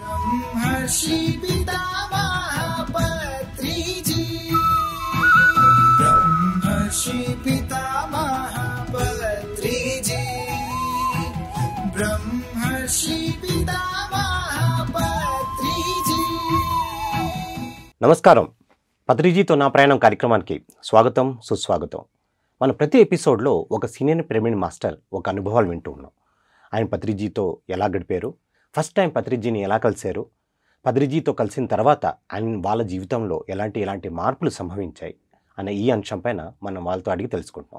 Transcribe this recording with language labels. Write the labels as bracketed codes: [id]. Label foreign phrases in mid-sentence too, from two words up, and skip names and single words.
[te] ब्रह्मर्षि पितामह पत्रिजी, ब्रह्मर्षि पितामह पत्रिजी, ब्रह्मर्षि पितामह पत्रिजी। నమస్కారం. పత్రిజీతో నా ప్రయాణం కార్యక్రమానికి స్వాగతం, సుస్వాగతం. మన ప్రతి ఎపిసోడ్లో ఒక [en] senior pyramid master [te] ఒక అనుభవాలు వింటూ ఉన్నాం. ఆయన పత్రిజీతో ఎలా గడిపారు, [en] first time [te] పత్రిజీని ఎలా కలిశారు, పత్రిజీతో కలిసిన తర్వాత ఆయన వాళ్ళ జీవితంలో ఎలాంటి మార్పులు సంభవించాయి అనే ఈ అంశంపైన మనం వాళ్ళతో అడిగి తెలుసుకుంటాం.